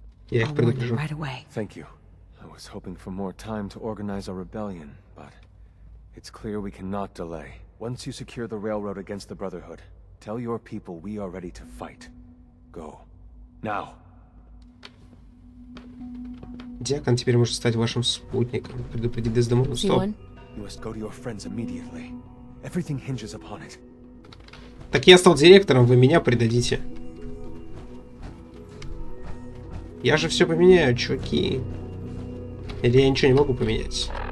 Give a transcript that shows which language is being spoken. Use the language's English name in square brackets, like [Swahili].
[Russian] Я их предупрежу. [English] Right away. Thank you. I was hoping for more time to organize a rebellion, but it's clear we cannot delay. Once you secure the railroad against the Brotherhood, tell your people we are ready to fight. Go. Now. [Russian] Диакон теперь может стать вашим спутником. Предупреди Дездемону. Стоп. [English] You must go to your friends immediately. Everything hinges upon it. [Russian] Так я стал директором, вы меня предадите. Я же все поменяю, чуваки. Или я ничего не могу поменять?